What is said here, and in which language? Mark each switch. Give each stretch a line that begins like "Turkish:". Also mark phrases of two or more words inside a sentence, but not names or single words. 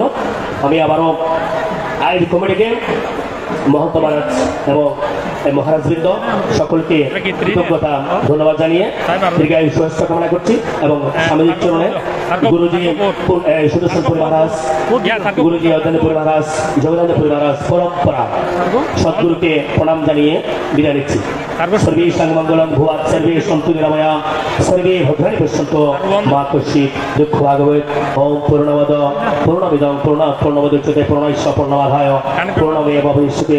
Bangla: আমি আবারও আয়োজক কমিটিকে, মহন্ত মহারাজ এবং মহারাজবৃন্দ সকলকে কৃতজ্ঞতা ধন্যবাদ জানিয়ে দীর্ঘায়ু শুভেচ্ছা কামনা করছি এবং স্বামীজির চরণে গুরুজি সুদর্শনপুরী মহারাজ, গুরুজি অধ্যানপুরী মহারাজ, জগদানন্দপুরী মহারাজ পরম্পরা সদ্গুরুকে প্রণাম জানিয়ে বিদায় নিচ্ছি।
Sanskrit: সর্বে সাংমঙ্গলম ভুয়াৎ সর্বে সন্তু নিরাময়া সর্বে ভদ্রাণি পশ্যন্তু মা কশ্চিৎ দুঃখ ভাগবত। ওম পূর্ণমদ পূর্ণমিদং পূর্ণাৎ পূর্ণমুদচ্যতে পূর্ণস্য পূর্ণমাদায় পূর্ণমেব ভবিষ্যতে।